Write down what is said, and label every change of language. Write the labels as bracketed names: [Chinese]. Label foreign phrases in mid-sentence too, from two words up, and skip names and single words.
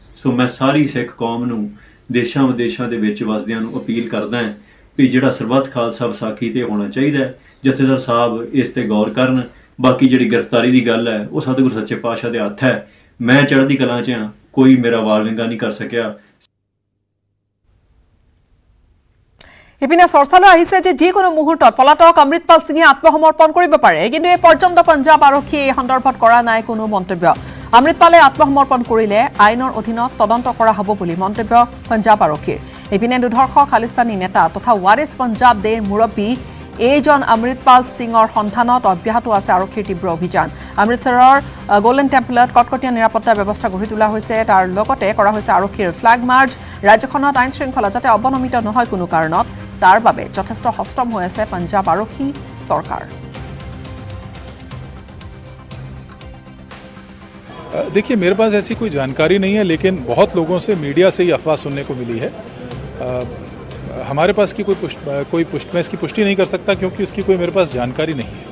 [Punjabi] ਸੋ ਮੈਂ ਸਾਰੀ ਸਿੱਖ ਕੌਮ ਨੂੰ ਦੇਸ਼ਾਂ ਵਿਦੇਸ਼ਾਂ ਦੇ ਵਿੱਚ ਵਸਦਿਆਂ ਨੂੰ ਅਪੀਲ ਕਰਦਾ ਹਾਂ ਵੀ ਜਿਹੜਾ ਸਰਬੱਤ ਖਾਲਸਾ ਵਿਸਾਖੀ ਤੇ ਹੋਣਾ ਚਾਹੀਦਾ ਹੈ, ਜਥੇਦਾਰ ਸਾਹਿਬ ਇਸ ਤੇ ਗੌਰ ਕਰਨ। ਬਾਕੀ ਜਿਹੜੀ ਗ੍ਰਿਫਤਾਰੀ ਦੀ ਗੱਲ ਹੈ ਉਹ ਸਤਿਗੁਰੂ ਸੱਚੇ ਪਾਤਸ਼ਾਹ ਦੇ ਹੱਥ ਹੈ। ਮੈਂ ਚੜ੍ਹਦੀ ਕਲਾਂ 'ਚ ਹਾਂ, ਕੋਈ ਮੇਰਾ ਵਾਲਵਿੰਗਾ ਨਹੀਂ ਕਰ ਸਕਿਆ। [Assamese] ইপিনে চৰ্চালৈ আহিছে যে যিকোনো মুহূৰ্তত পলাতক অমৃতপাল সিঙে আত্মসমৰ্পণ কৰিব পাৰে, কিন্তু এই পৰ্যন্ত পঞ্জাৱ আৰক্ষীয়ে এই সন্দৰ্ভত কৰা নাই কোনো মন্তব্য। অমৃতপালে আত্মসমৰ্পণ কৰিলে আইনৰ অধীনত তদন্ত কৰা হ'ব বুলি মন্তব্য পঞ্জাৱ আৰক্ষীৰ। ইপিনে দুধৰ্ষ খালিস্তানী নেতা তথা ৱাৰিছ পঞ্জাবদের মুৰব্বী এইজন অমৃতপাল সিঙৰ সন্ধানত অব্যাহত আছে আৰক্ষীৰ তীব্ৰ অভিযান অমৃতসৰৰ গোল্ডেন টেম্পলত কটকটীয়া নিৰাপত্তা ব্যৱস্থা গঢ়ি তোলা হৈছে তাৰ লগতে কৰা হৈছে আৰক্ষীৰ [English] flag march [Assamese] ৰাজ্যখনত আইন শৃংখলা যাতে অৱনমিত নহয় কোনো কাৰণত তাৰ বাবে যথেষ্ট সষ্টম হৈ আছে পঞ্জাৱ আৰক্ষী চৰকাৰ [Hindi] देखिए मेरे पास ऐसी कोई जानकारी नहीं है लेकिन बहुत लोगों से मीडिया से ही अफवाह सुनने को मिली है हमारे पास की कोई पुष्टि मैं इसकी पुष्टि नहीं कर सकता क्योंकि इसकी कोई मेरे पास जानकारी नहीं है